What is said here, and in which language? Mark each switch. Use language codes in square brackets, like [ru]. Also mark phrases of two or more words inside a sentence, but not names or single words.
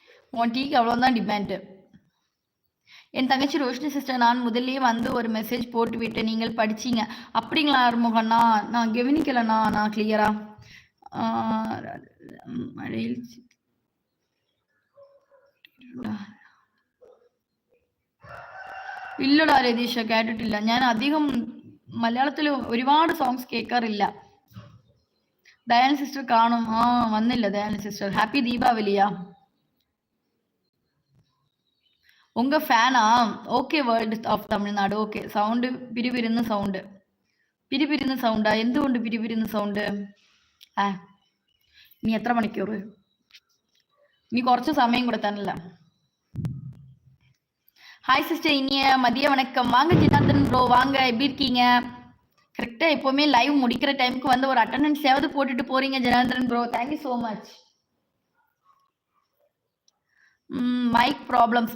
[ta] உன் டீக்கு அவ்வளோதான் டிமாண்டு. என் தங்கச்சி ரோஷினி சிஸ்டர், நான் முதல்லயே வந்து ஒரு மெசேஜ் போட்டு விட்டேன், நீங்கள் படிச்சீங்க. அப்படிங்களா ஆறுமுகண்ணா? நான் கவனிக்கலண்ணா. நான் கிளியரா மழையில் [ml] ഇല്ലടാ രതീഷ, കേട്ടിട്ടില്ല. ഞാൻ അധികം മലയാളത്തിൽ ഒരുപാട് സോങ്സ് കേൾക്കാറില്ല. ദയാൻ സിസ്റ്റർ കാണും. വന്നില്ല ദയാൻ സിസ്റ്റർ. ഹാപ്പി ദീപാവലിയാ? [ta] உங்க ஃபேனா? ஓகே, [en] world of [ta] தமிழ்நாடு. ஓகே, சவுண்டு பிரிபிரின்னு சவுண்டு. [ml] പിരിപിരിന്ന് സൗണ്ടാ? എന്തുകൊണ്ട് പിരിപിരിന്ന് സൗണ്ട്? നീ എത്ര മണിക്കൂർ? നീ കുറച്ച് സമയം കൊടുത്താനല്ല. [en] hi sister, [ta] இனிய மதிய வணக்கம். வாங்க ஜனார்தன் ப்ரோ, வாங்க. எப்படி இருக்கீங்க? கரெக்டாக எப்போவுமே லைவ் முடிக்கிற டைமுக்கு வந்து ஒரு அட்டண்டன்ஸ் ஏதாவது போட்டுட்டு போறீங்க ஜனார்தன் ப்ரோ. [en] thank you so much. mic problems.